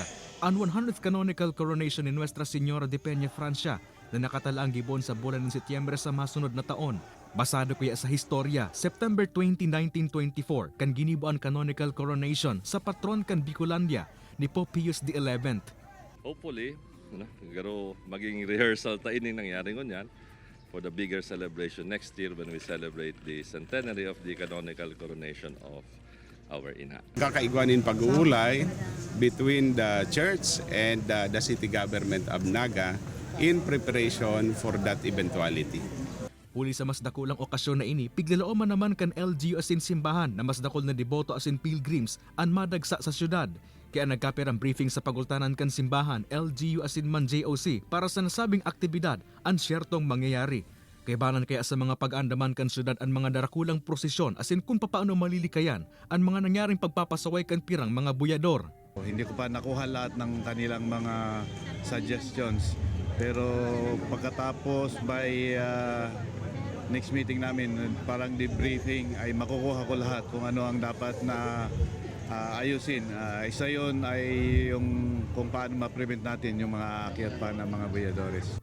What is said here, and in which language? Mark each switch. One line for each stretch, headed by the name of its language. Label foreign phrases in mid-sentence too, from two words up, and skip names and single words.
Bikol: Ang 100th canonical coronation ni Nuestra Señora de Peña Francia na nakatalaang gibon sa bulan ng Setyembre sa masunod na taon. Basado kuya sa historya, September 20, 1924, kan ginibo ang canonical coronation sa patron kan Bicolandia ni Pope Pius XI.
English: Hopefully,
Bikol: garo maging rehearsal ta ini nangyari ngunyan
English: for the bigger celebration next year when we celebrate the centenary of the canonical coronation of our ina.
Bikol: Kakaigwanin pag-uulay
English: between the church and the city government of Naga in preparation for that eventuality.
Bikol: Huli sa mas dakulang okasyon na ini, piglalooman naman kan LGU asin simbahan na mas dakol na deboto asin pilgrims ang madagsa sa syudad. Kaya nagkaper ang briefing sa pagultanan kan simbahan, LGU asin man JOC para sa nasabing aktibidad ang syertong mangyayari. Kaibanan kaya sa mga pag-andaman kan syudad ang mga darakulang prosesyon asin kung papaano malilikayan ang mga nangyaring pagpapasaway kan pirang mga buyador.
Filipino: Hindi ko pa nakuha lahat ng kanilang mga suggestions pero pagkatapos
English: by next meeting
Filipino: namin parang debriefing ay makukuha ko lahat kung ano ang dapat na ayusin. Isa yun ay yung kung paano ma-prevent natin yung mga akyat pa ng mga buyadores.